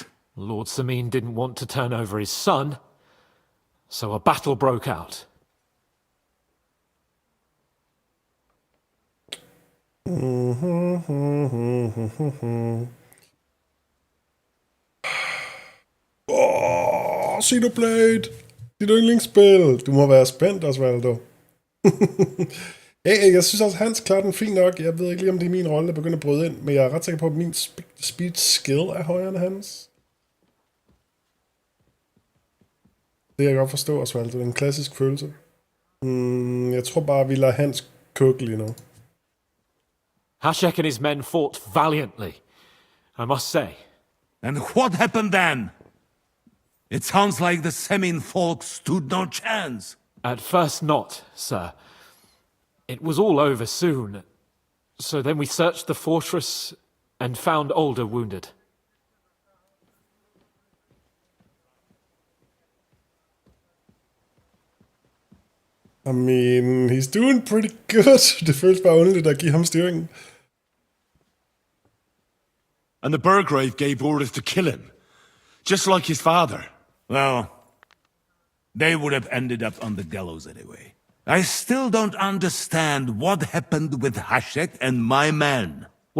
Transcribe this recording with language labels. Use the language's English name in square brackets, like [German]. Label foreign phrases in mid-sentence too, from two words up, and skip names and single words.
[English] Lord Samin didn't want to turn over his son, so a battle broke out. [Danish] Xenoblade! Dit yndlingsspil! Du må være spændt, Osvaldo. Jeg synes også, Hans klarer den fint nok. Jeg ved ikke lige, om det er min rolle, der begynder at bryde ind, men jeg er ret sikker på, at min [English] speed skill [Danish] er højere end hans. Det kan jeg godt forstå, Osvaldo. Det er en klassisk følelse. Jeg tror bare, vi lader Hans koge lige nu. [English] Hashek and his men fought valiantly, I must say. And what happened then? It sounds like the Semin folk stood no chance. At first not, sir. It was all over soon. So then we searched the fortress and found Alder wounded. I mean, he's doing pretty good. [Danish] Det føles bare underligt at give ham styringen. [English] And the Burgrave gave orders to kill him, just like his father. Well, they would have ended up on the gallows anyway. I still don't understand what happened with Hashek and my men.